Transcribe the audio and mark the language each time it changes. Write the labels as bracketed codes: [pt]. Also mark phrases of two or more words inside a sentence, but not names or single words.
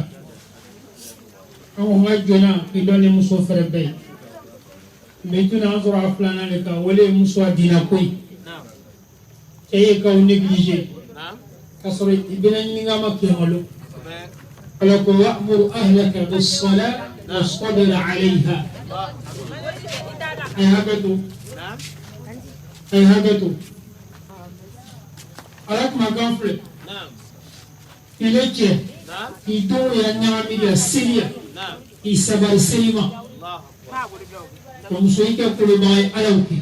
[bm] an ko ŋa jɔna k'i dɔn ni muso fɛrɛ bɛɛ ye mɛ tuna an sɔrɔ a filanan de kan o le ye muso a dina ko ye cɛ ye k'aw néglige k'a sɔrɔ i bɛna ɲininka ma kɛŋalo ala ko [ar] وأمر أهلك بالصلاة واصطبر عليها [bm] ay hakato ala kuma kan filɛ i le cɛ k'i denw yɛrɛ ɲagami la seliya k'i sabari seli ma ka muso i kɛ kolobaga ye ala y'o kɛ